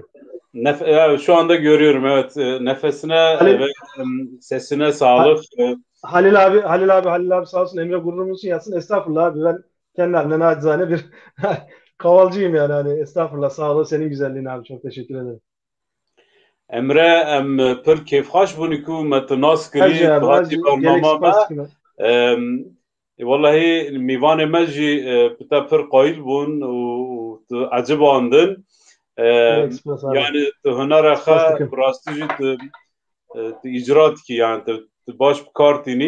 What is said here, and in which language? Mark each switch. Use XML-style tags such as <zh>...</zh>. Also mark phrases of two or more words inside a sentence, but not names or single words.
<tr>şu anda görüyorum, evet. Nefesine ve Halil, sesine sağlık. Halil abi sağ olsun, Emre gururumuzun yatsın. Estağfurullah abi, ben kendi halimden nacizane bir kavalcıyım yani, hani estağfurullah, sağ ol, senin güzelliğin abi, çok teşekkür ederim.</tr> <ku>Emre em pir kêfxweş bûn ku me tu nas kirî Hacı tu abi, hatî hacı gerek bername me. spas kime. Wellahî mîvanê me jî bi te pir qayîl bûn û tu ecibandin. Gerek spas abi. Yani tu hunera xwe Spas dikim. bi rastî jî tu îcra dikî, yani tu baş bi kar tînî.</ku>